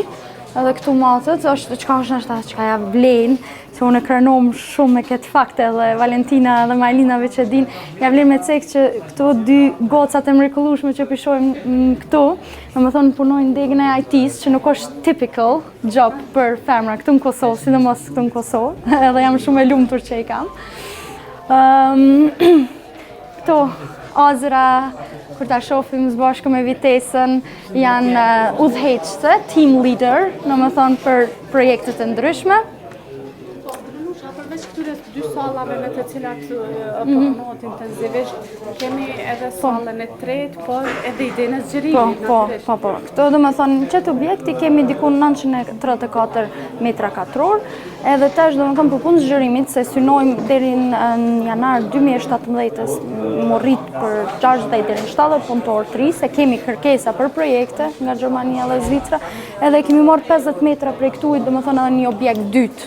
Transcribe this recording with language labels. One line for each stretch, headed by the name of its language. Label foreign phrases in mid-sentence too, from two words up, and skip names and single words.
Albanian: Edhe këtu matët, është çka ja vlen, se unë e krenom shumë me këtë fakte, dhe Valentina dhe Majlina veç e din, ja vlen me cek që këto 2 gocat e mrekullueshme që pishojmë këtu, domethënë punojnë degën e IT-s, që nuk është
English: typical job
Albanian: për femra këtu në Kosovë, sidomos këtu në Kosovë, edhe jam shumë e lumtur që i kam. Këto Azra, kur ta shohim së bashku me Vitesën, janë udhëheqëse,
English: team leader,
Albanian: domethënë për projekte të ndryshme. Përveç këtyre 2 sallave me të cilat punohet intensivisht, kemi edhe sallën e tretë, por edhe idenë e zgjerimit. Po. Këto domethënë çet objekti kemi diku 934 metra katror, edhe tash domethënë për punë zgjerimit se synojmë deri në janar 2017 më rrit për 60 deri në 70 punëtorë të ri, se kemi kërkesa për projekte nga Gjermania dhe Zvicra, edhe kemi marrë 50 metra prej këtu, domethënë edhe një objekt dytë.